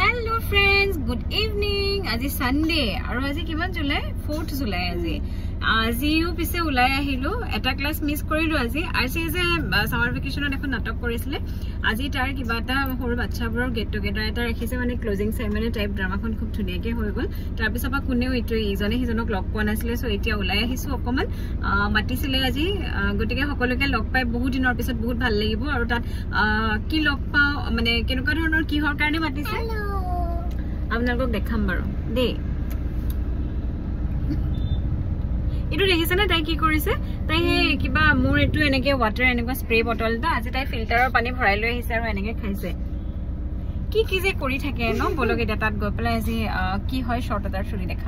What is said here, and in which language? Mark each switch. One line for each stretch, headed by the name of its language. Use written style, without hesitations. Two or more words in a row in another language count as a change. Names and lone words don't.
English: Hello friends, good evening.
Assamese: Aji Sunday. Aru aji kiman July? 4th July aji. আজি যো পিছে ওলাই আহিলোঁ. Eta
English: class miss
Assamese: কৰিলোঁ আজি. আজি যে
English: summer vacation
Assamese: অন এখন নাটক কৰিছিলে। আজি তাৰ কিবা টা সৰু বাচ্চাবোৰৰ
English: get together
Assamese: এটা ৰাখিছে মানে
English: closing ceremony type drama
Assamese: খন খুব ধুনীয়াকৈ হৈ গ'ল. তাৰ পিছত কোনেও এটু ইজনে সিজনক লগ পোন আছিলে so এতিয়া ওলাই আহিছোঁ একমান মাতিছিলে আজি গোটেই সকলোকে লগ পাই বহুত দিনৰ পিছত বহুত ভাল লাগিব আৰু তাত কি লগ পা মানে কেনেকুৱা ধৰণৰ কি সৰ কাৰণে মাতিছে. আপোনালোকক দেখাম বাৰু দে ইটো দেখিছে না তাই কি কৰিছে তাই কিবা মোৰ এটো এনেকে ওয়াটাৰ এনেকা
English: spray bottle
Assamese: দা আজি তাই ফিল্টাৰৰ পানী ভৰাই লৈ আহিছে আৰু এনেকে খাইছে কি যে কৰি থাকে ন বলক এটা তাত গৈ পেলাই আজি কি হয় শৰ্ট এটাৰ শুনি দেখাম